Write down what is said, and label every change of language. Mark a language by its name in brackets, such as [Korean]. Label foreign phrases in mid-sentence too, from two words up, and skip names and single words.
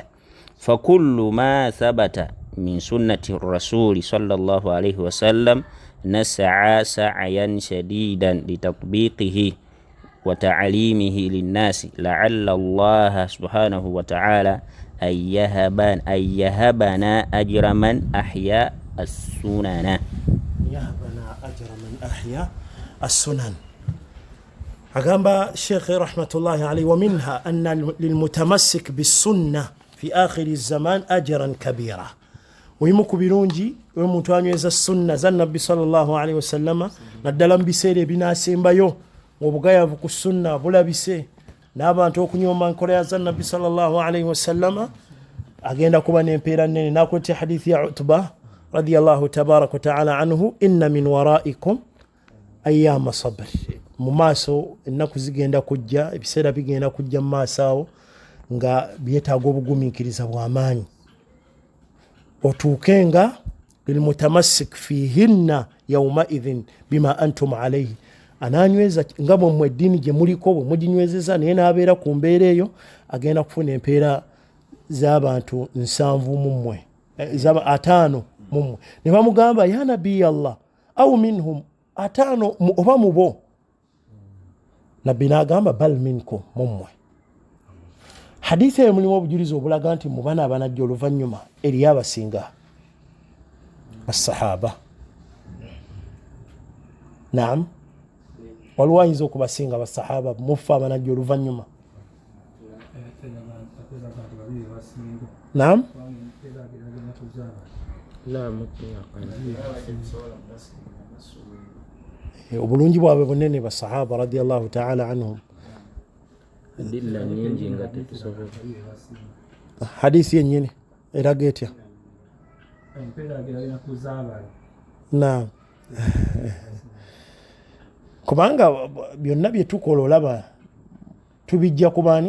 [Arabic] فكل ما ثبت من سنة الرسول صلى الله عليه وسلم نسعى سعيا شديدا لتطبيقه وتعليمه للناس لعل الله سبحانه وتعالى أن يهبنا أجر من أحيا السنن. يهبنا أجر من أحيا السنن. أقام الشيخ رحمة الله عليه ومنها أن للمتمسك بالسنة في آخر الزمان أجرا كبيرا. [Ganda] ويمكو birungi omuntu anyweza sunna za nabbi [Arabic] صلى الله عليه وسلم [Ganda] naddala mu biseera ebinaasembayo obugayavu ku sunna bulabise n'abantu okunyomba nkola ya za nabbi [Arabic] صلى الله عليه وسلم [Ganda] agenda kuba n'empeera nnene. Nakwete hadithi ya [Arabic] Utba رضي الله تبارك وتعالى عنه، إن من ورائكم أيام الصبر, [Ganda] mu maaso ennaku zigenda kujja, ebiseera bigenda kujja mu maaso awo nga byetaaga obugumiikiriza bw'amaanyi, otuukenga [Arabic] للمتمسك فيهن يومئذ بما أنتم عليه, [Ganda] ananyweza nga bwe eddiini gye muliko bwe muginywezeza, naye n'abeera ku mbeera eyo agenda kufuna empeera z'abantu 7 mu mmwe, 5 mu mmwe. Ne bamugamba [Arabic] يا نبي الله أو منهم, 5 [Ganda] oba mu bo. Nabbi n'agamba [Arabic] بل منكم, [Ganda] mu mmwe. Hadithi eyo mulimu obujulizi obulaga nti mu bana abanajja oluvannyuma eriyo abasinga basahaba. Naam, waliwo ayinza okubasinga basahaba mufa abanajja oluvannyuma. Naam, obulungi bwabwe bunene basahaba [Arabic] رضي الله تعالى عنهم. [Ganda] Adilla nyingi nga tetusobola. Hadithi yennyini eraga etya? Naam. Kubanga byonna bye tukola olaba tubijja ku baani?